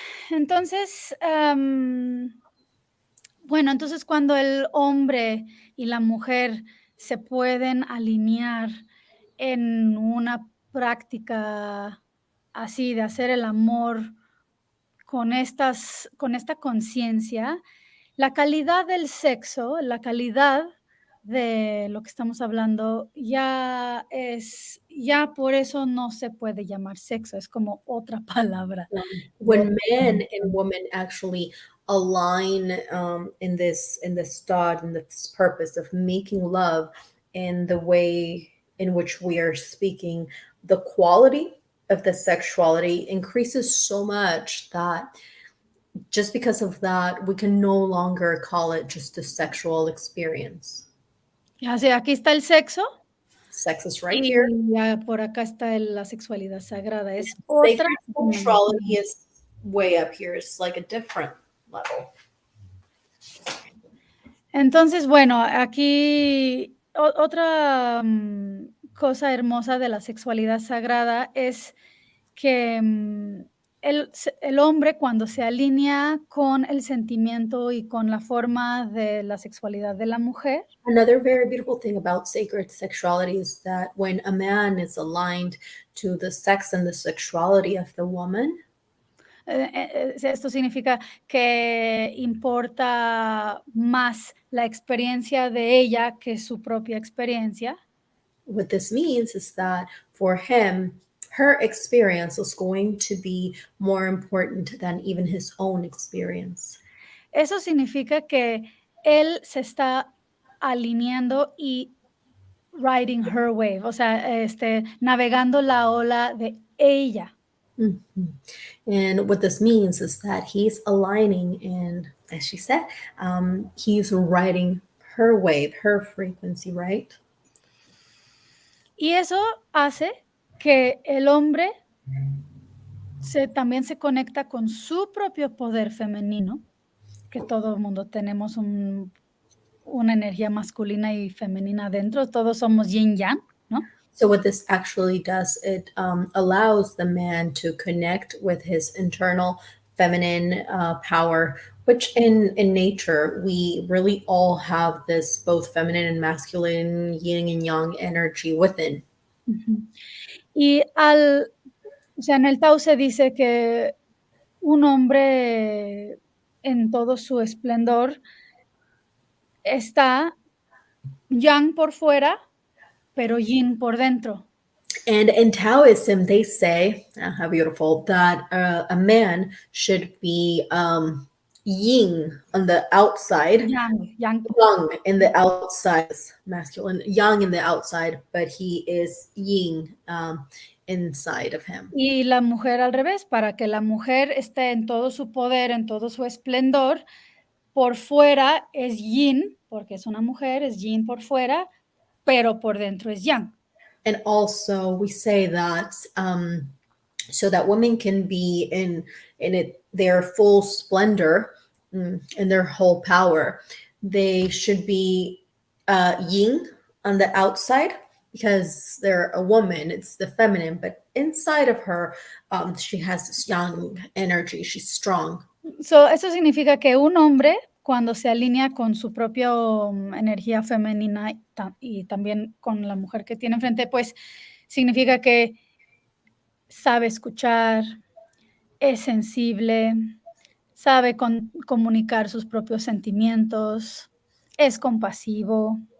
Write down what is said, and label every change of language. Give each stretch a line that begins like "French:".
Spanish: Entonces, bueno, entonces cuando el hombre y la mujer se pueden alinear en una práctica así de hacer el amor con esta conciencia, la calidad del sexo, la calidad de lo que estamos hablando, ya por eso no se puede llamar sexo, es como otra palabra.
English: When men and women actually align in this thought and this purpose of making love in the way in which we are speaking, the quality of the sexuality increases so much that just because of that, we can no longer call it just a sexual experience.
Spanish: O sea, aquí está el sexo.
English: Sex is right here.
Spanish: Y por acá está la sexualidad sagrada. Es
English: Sacred
Spanish: otra.
English: sexuality is way up here. It's like a different level.
Spanish: Entonces, bueno, aquí otra cosa hermosa de la sexualidad sagrada es que el hombre, cuando se alinea con el sentimiento y con la forma de la sexualidad de la mujer.
English: Another very beautiful thing about sacred sexuality is that when a man is aligned to the sex and the sexuality of the woman,
Spanish: esto significa que importa más la experiencia de ella que su propia experiencia.
English: What this means is that for him, her experience is going to be more important than even his own experience.
Spanish: Eso significa que él se está alineando y
English: riding her wave,
Spanish: o sea, navegando la ola de ella. Mm-hmm.
English: And what this means is that he's aligning, and as she said, he's riding her wave, her frequency, right?
Spanish: Y eso hace que el hombre también se conecta con su propio poder femenino, que todo el mundo tenemos una energía masculina y femenina dentro, todos somos yin yang, ¿no?
English: So what this actually does, it allows the man to connect with his internal feminine power, which in nature, we really all have this both feminine and masculine, yin and yang energy within.
Spanish: Y o sea, en el Tao se dice que un hombre en todo su esplendor está yang por fuera, pero yin por dentro.
English: And in Taoism, they say, how beautiful, that a man should be yin on the outside, Yang yang in the outside, masculine, yang in the outside, but he is yin inside of him.
Spanish: Y la mujer al revés, para que la mujer esté en todo su poder, en todo su esplendor, por fuera es yin, porque es una mujer, es yin por fuera, pero por dentro es yang.
English: And also we say that so that women can be in their full splendor, in their whole power, they should be yin on the outside because they're a woman, it's the feminine, but inside of her, she has this yang energy, she's strong.
Spanish: So, eso significa que un hombre, cuando se alinea con su propia energía femenina y también con la mujer que tiene enfrente, pues significa que sabe escuchar, es sensible, sabe comunicar sus propios sentimientos, es compasivo.